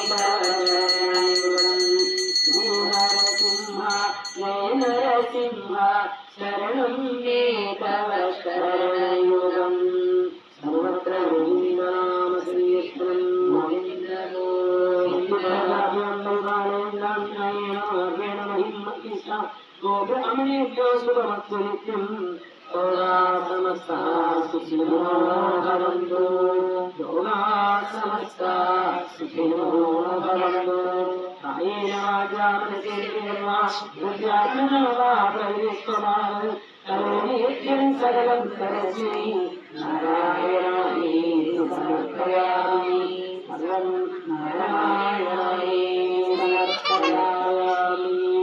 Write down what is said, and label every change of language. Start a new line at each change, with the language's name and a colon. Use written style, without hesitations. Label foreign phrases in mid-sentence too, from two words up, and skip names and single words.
Sanskrit: നരസിംഹ നരസിംഹ ശരണം മേ തവ ശരണയുഗം സർവത്ര നാമസംയസ്ത്രം ഗോപമേഭ്യോ സുഖമത്വനിത്യം സമസ്ത സുഖിനോ ഭവന്തു ലോകാസമസ്ത സുഖിനോ ഭവന്തു കായേന വാചാ മനസേന കരോമി സകലം പരസ്മൈ നാരായണായേതി സമർപ്പയാമി സർവം നാരായണായേ സമർപ്പയാമി.